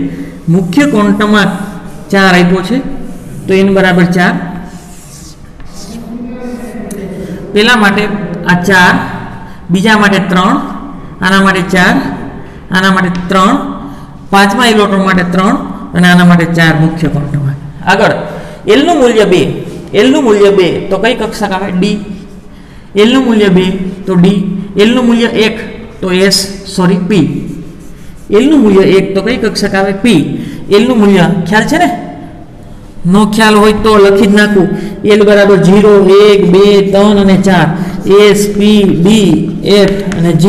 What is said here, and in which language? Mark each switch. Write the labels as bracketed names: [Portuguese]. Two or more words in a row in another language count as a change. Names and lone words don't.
[Gujarati] મુખ્ય ક્વોન્ટમ આંક 4 આપ્યો છે તો n બરાબર 4, પહેલા માટે આ 4, બીજા માટે 3, આના માટે 4, આના માટે 3, પાંચમા ઇલેક્ટ્રોન માટે 3 અને આના માટે 4 મુખ્ય ક્વોન્ટમ આંક। आगळ l નું મૂલ્ય 2, l નું મૂલ્ય 2 તો કઈ કક્ષક આવે? d। l નું મૂલ્ય 2 તો d, l નું મૂલ્ય 1 તો s સોરી p। l નું મૂલ્ય 1 તો કઈ કક્ષક આવે? p। l નું મૂલ્ય ખ્યાલ છે ને? નો ખ્યાલ હોય તો લખી જ નાખું। l બરાબર 0 1 2 3 અને 4, s p d f અને g।